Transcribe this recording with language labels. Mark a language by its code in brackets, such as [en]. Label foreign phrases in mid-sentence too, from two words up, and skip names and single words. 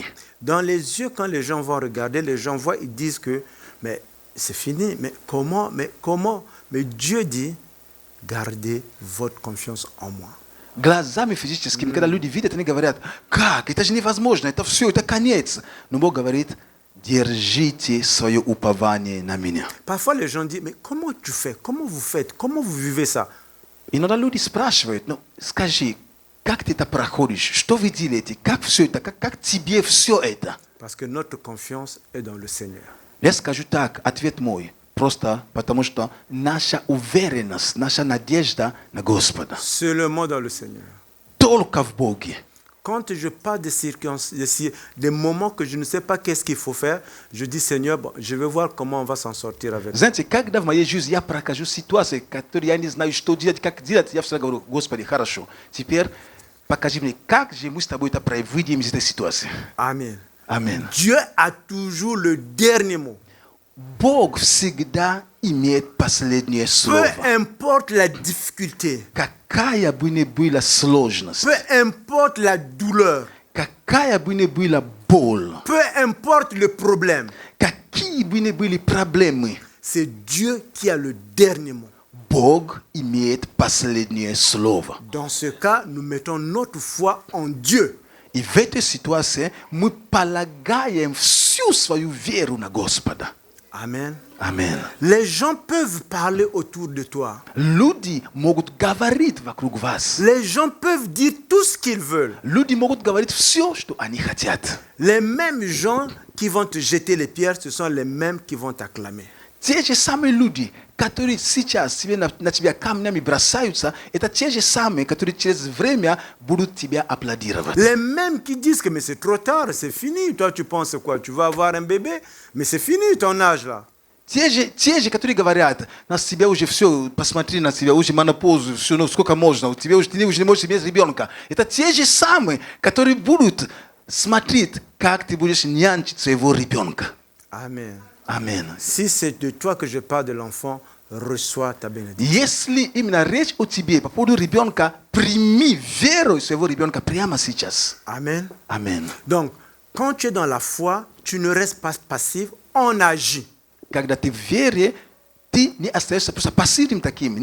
[fr] Dans les yeux, quand les gens vont regarder, les gens voient, ils disent que mais c'est fini, mais comment? Mais Dieu dit, gardez votre confiance en moi. [ru] Глазами физическими, когда люди видят, они говорят, как? Это же невозможно, это все, это конец. Но Бог говорит, держите свое упование на меня. [fr] Parfois, les gens disent, mais comment tu fais? Comment vous faites? Comment vous vivez ça? [ru] Иногда люди спрашивают, ну скажи, как ты это проходишь? Что вы делаете? Как все это? Как тебе все это? [fr] Parce que notre confiance est dans le Seigneur. [ru] Я скажу так, ответ мой. Просто потому что наша уверенность, наша надежда на Господа. [fr] Seulement dans le Seigneur. [ru] Только в Боге. [fr] Quand je parle des moments que je ne sais pas qu'est-ce qu'il faut faire, je dis Seigneur, bon, je vais voir comment on va s'en sortir avec. [ru] Знаете, когда в моей жизни я прохожу ситуации, которые я не знаю, что делать, как делать, я всегда говорю, Господи, хорошо, теперь покажи мне, как же мы с тобой это выйдем из этой ситуации. [fr] Amen. [ru] Аминь. [fr] Dieu a toujours le dernier mot. [ru] Бог всегда имеет последнее слово. [fr] Peu importe la difficulté, [ru] Какая бы ни была сложность, [fr] peu importe la douleur, [ru] какая бы ни была боль, [fr] peu importe le problème, [ru] какие бы ни были проблемы, [fr] c'est Dieu qui a le dernier mot. [ru] Бог имеет последнее слово. [fr] Dans ce cas, nous mettons notre foi en Dieu. [ru] И в этой ситуации мы полагаем всю свою веру на Господа. [fr] Amen. Amen. Les gens peuvent parler autour de toi. [ru] Люди могут говорить вокруг вас. [fr] Les gens peuvent dire tout ce qu'ils veulent. [ru] Люди могут говорить все, что они хотят. [fr] Les mêmes gens qui vont te jeter les pierres, ce sont les mêmes qui vont t'acclamer. [ru] Те же самые люди, которые сейчас тебе на тебя камнями бросаются, это те же самые, которые через время будут тебя аплодировать. [fr] Les mêmes qui disent que mais c'est trop tard, c'est fini. Toi, tu penses quoi? Tu vas avoir un bébé, mais c'est fini ton âge là. [ru] Те же, которые говорят, на тебя уже все, посмотри на тебя, уже монопаузу, все, ну сколько можно, ты уже не можешь иметь ребенка. Это те же самые, которые будут смотреть, как ты будешь нянчить своего ребенка. [fr] Amen. [ru] Аминь. [fr] Si c'est de toi que je parle de l'enfant, reçois ta bénédiction. [ru] Если именно речь о тебе по поводу ребенка, прими веру своего ребенка прямо сейчас. [fr] Amen. [ru] Аминь. [fr] Donc, quand tu es dans la foi, tu ne restes pas passif, on agit. [ru] Когда ты в вере, ты не остаешься просто пассивным таким.